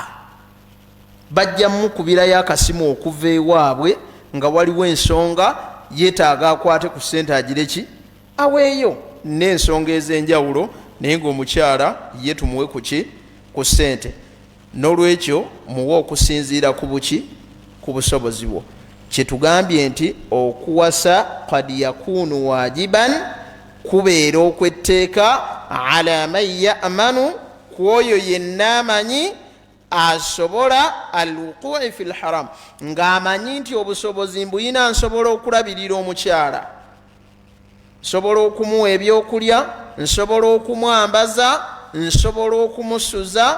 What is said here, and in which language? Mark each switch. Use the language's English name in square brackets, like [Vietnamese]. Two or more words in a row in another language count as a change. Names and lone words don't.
[Ganda] Bajja mukubirayo akasimu okuva ewaabwe nga waliwo ensonga yeetaaga akwate ku sente agire ki aweeyo, n'ensonga ez'enjawulo, naye ng'omukyala ye tumuwe ku ki ku sente. N'olwekyo muwe okusinziira ku buki ku busobozi bwo. Kyetugambye nti okuwasa [Arabic] قد يكون واجبا, [Ganda] kubeera okwetteeka [Arabic] على من يأمن, [Ganda] ku oyo yenna amanyi asobola [Arabic] الوقوع في الحرام, [Ganda] ng'amanyi nti obusobozi mbuyina, nsobola okulabirira omukyala, nsobola okumuwa ebyokulya, nsobola okumwambaza, nsobola okumusuza.